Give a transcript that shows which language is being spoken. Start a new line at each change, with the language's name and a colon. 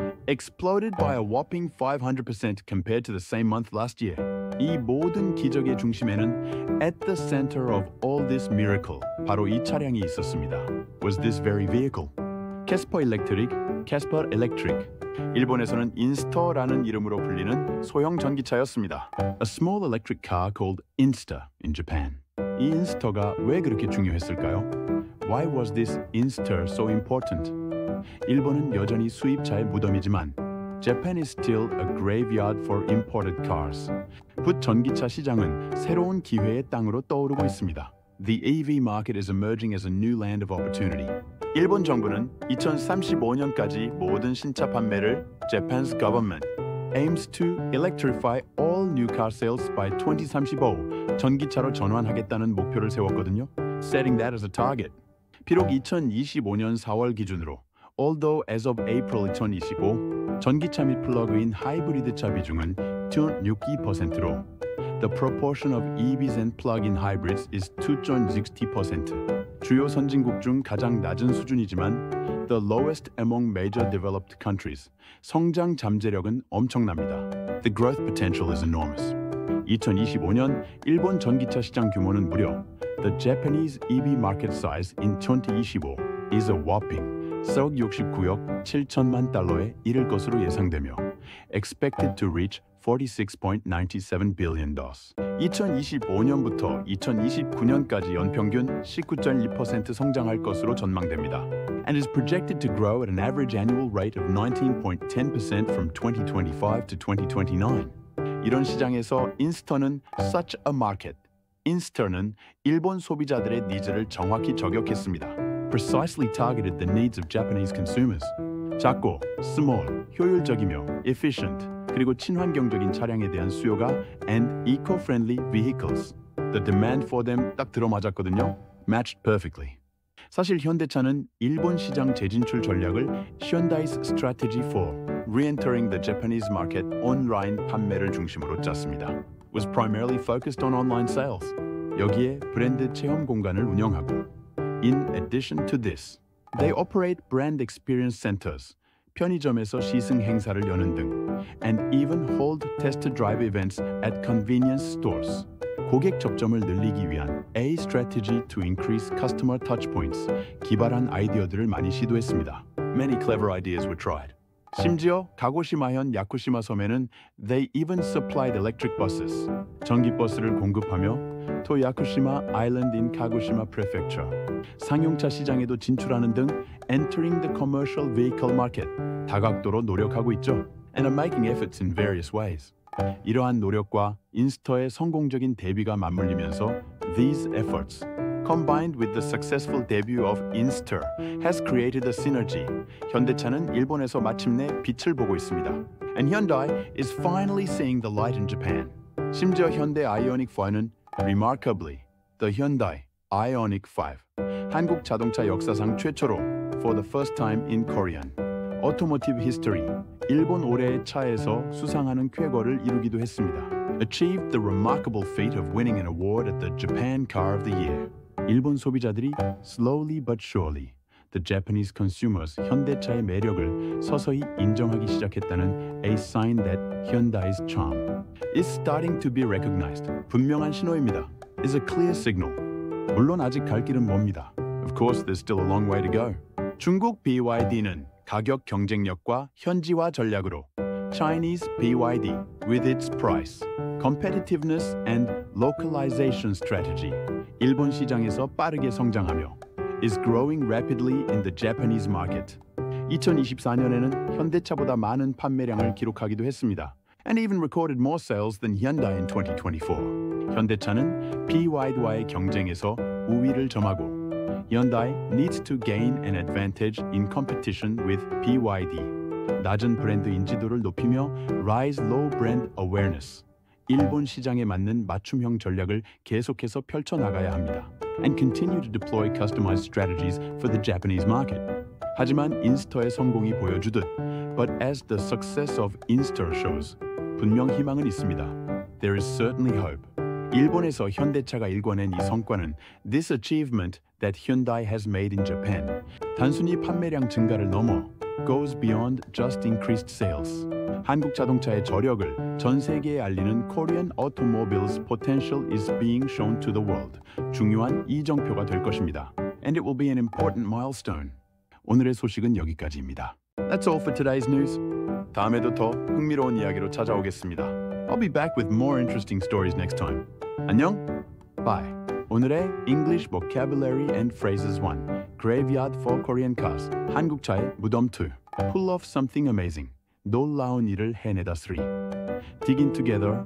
English: Exploded by a whopping 500% compared to the same month last year.
Korean: 이 모든 기적의 중심에는
English: at the center of all this miracle
Korean: 바로 이 차량이 있었습니다.
English: Was this very vehicle? Casper Electric, Casper Electric.
Korean: 일본에서는 인스터라는 이름으로 불리는 소형 전기차였습니다.
English: A small electric car called Insta in Japan.
Korean: 이 인스터가 왜 그렇게 중요했을까요?
English: Why was this Insta so important?
Korean: 일본은 여전히 수입차의 무덤이지만
English: Japan is still a graveyard for imported cars.
Korean: 붓 전기차 시장은 새로운 기회의 땅으로 떠오르고 있습니다.
English: The EV market is emerging as a new land of opportunity.
Korean: 일본 정부는 2035년까지 모든 신차 판매를
English: Japan's government aims to electrify all new car sales by 2035
Korean: 전기차로 전환하겠다는 목표를 세웠거든요.
English: Setting that as a target.
Korean: 비록 2025년 4월 기준으로
English: although as of April 2025
Korean: 전기차 및 플러그인 하이브리드 차 비중은 2.62%로
English: the proportion of EVs and plug-in hybrids is 2.60%.
Korean: 주요 선진국 중 가장 낮은 수준이지만
English: the lowest among major developed countries.
Korean: 성장 잠재력은 엄청납니다.
English: The growth potential is enormous.
Korean: 2025년 일본 전기차 시장 규모는 무려
English: the Japanese EV market size in 2025 is a whopping
Korean: 4억 69억 7천만 달러에 이를 것으로 예상되며
English: expected to reach $46.97 billion.
Korean: 2025년부터 2029년까지 연평균 19.2% 성장할 것으로 전망됩니다.
English: And is projected to grow at an average annual rate of 19.10% from 2025 to 2029.
Korean: 이런 시장에서 인스턴은
English: such a market.
Korean: 인스턴은 일본 소비자들의 니즈를 정확히 저격했습니다.
English: Precisely targeted the needs of Japanese consumers.
Korean: 작고,
English: small,
Korean: 효율적이며
English: efficient,
Korean: 그리고 친환경적인 차량에 대한 수요가
English: and eco-friendly vehicles. The demand for them
Korean: 딱 들어맞았거든요.
English: Matched perfectly.
Korean: 사실 현대차는 일본 시장 재진출 전략을
English: Hyundai's strategy for re-entering the Japanese market
Korean: 온라인 판매를 중심으로 짰습니다.
English: Was primarily focused on online sales.
Korean: 여기에 브랜드 체험 공간을 운영하고
English: In addition to this, they operate brand experience centers.
Korean: 편의점에서 시승 행사를 여는 등
English: and even hold test drive events at convenience stores.
Korean: 고객 접점을 늘리기 위한
English: A strategy to increase customer touchpoints.
Korean: 기발한 아이디어들을 많이 시도했습니다.
English: Many clever ideas were tried.
Korean: 심지어 가고시마현 야쿠시마 섬에는
English: they even supplied electric buses.
Korean: 전기 버스를 공급하며
English: to Yakushima Island in Kagoshima Prefecture.
Korean: 상용차 시장에도 진출하는 등
English: entering the commercial vehicle market.
Korean: 다각도로 노력하고 있죠.
English: And are making efforts in various ways.
Korean: 이러한 노력과 인스터의 성공적인 데뷔가
English: 맞물리면서 these efforts combined with the successful debut of Inster has created a synergy.
Korean: 현대차는 일본에서 마침내 빛을 보고 있습니다.
English: And Hyundai is finally seeing the light in Japan.
Korean: 심지어 현대 아이오닉 5는
English: remarkably the Hyundai Ioniq 5
Korean: 한국 자동차 역사상 최초로
English: for the first time in Korean automotive history
Korean: 일본 올해의 차에서 수상하는 쾌거를 이루기도 했습니다.
English: Achieved the remarkable feat of winning an award at the Japan Car of the Year.
Korean: 일본 소비자들이
English: slowly but surely the Japanese consumers
Korean: 현대차의 매력을 서서히 인정하기 시작했다는
English: a sign that Hyundai's charm is starting to be recognized.
Korean: 분명한 신호입니다.
English: Is a clear signal.
Korean: 물론 아직 갈 길은 멉니다.
English: Of course, there's still a long way to go.
Korean: 중국 BYD는 가격 경쟁력과 현지화 전략으로
English: Chinese BYD with its price, competitiveness and localization strategy
Korean: 일본 시장에서 빠르게 성장하며
English: is growing rapidly in the Japanese market.
Korean: 2024년에는 현대차보다 많은 판매량을 기록하기도 했습니다.
English: And even recorded more sales than Hyundai in 2024.
Korean: 현대차는 BYD와의 경쟁에서 우위를 점하고
English: Hyundai needs to gain an advantage in competition with BYD.
Korean: 낮은 브랜드 인지도를 높이며
English: rise low brand awareness.
Korean: 일본 시장에 맞는 맞춤형 전략을 계속해서 펼쳐나가야 합니다.
English: And continue to deploy customized strategies for the Japanese market.
Korean: 하지만 인스터의 성공이 보여주듯,
English: but as the success of Inster shows,
Korean: 분명 희망은 있습니다.
English: There is certainly hope.
Korean: 일본에서 현대차가 일궈낸 이 성과는
English: this achievement that Hyundai has made in Japan
Korean: 단순히 판매량 증가를 넘어
English: goes beyond just increased sales.
Korean: 한국 자동차의 저력을 전 세계에 알리는
English: Korean automobiles potential is being shown to the world.
Korean: 중요한 이정표가 될 것입니다.
English: And it will be an important milestone.
Korean: 오늘의 소식은 여기까지입니다.
English: That's all for today's news.
Korean: 다음에도 더 흥미로운 이야기로 찾아오겠습니다.
English: I'll be back with more interesting stories next time.
Korean: 안녕.
English: Bye.
Korean: 오늘의
English: English vocabulary and phrases 1. Graveyard for Korean cars.
Korean: 한국차의 무덤 2.
English: Pull off something amazing.
Korean: 놀라운 일을 해내다 3.
English: Dig in together.